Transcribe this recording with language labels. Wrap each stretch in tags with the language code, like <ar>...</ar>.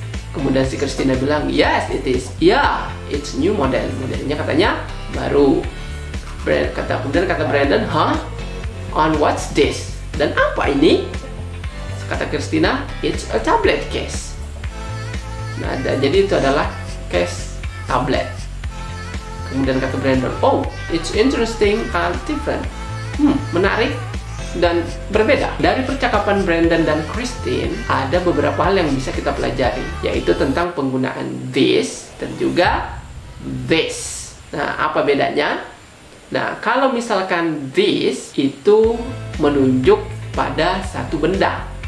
<id>Kemudian si Christina bilang,</id> <en>yes, it is. Yeah, it's new model.</en> <id>Modelnya katanya baru. Kemudian kata Brandon, huh?</id> <en>On what's this?</en> <id>Dan apa ini? Kata Christina,</id> <en>it's a tablet case.</en> <id>Nah, jadi itu adalah case tablet. Kemudian kata Brandon,</id> <en>oh, it's interesting and different.</en> <id>Menarik dan berbeda. Dari percakapan Brandon dan Christine, ada beberapa hal yang bisa kita pelajari, yaitu tentang penggunaan this dan juga this. Nah, apa bedanya? Nah, kalau misalkan this itu menunjuk pada satu benda.</id>